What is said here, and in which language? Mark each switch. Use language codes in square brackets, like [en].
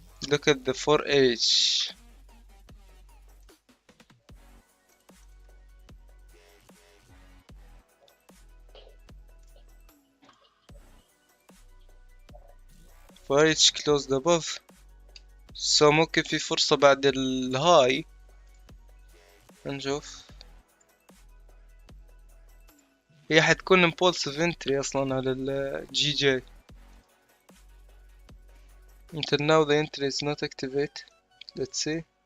[en] Look at the 4H. Forex closed above. [ar] So ممكن في فرصة بعد الهاي. نشوف. هي حتكون [en] impulsive entry [ar] أصلا على الجي جي. [en] Until now the entry is not activate. Let's see.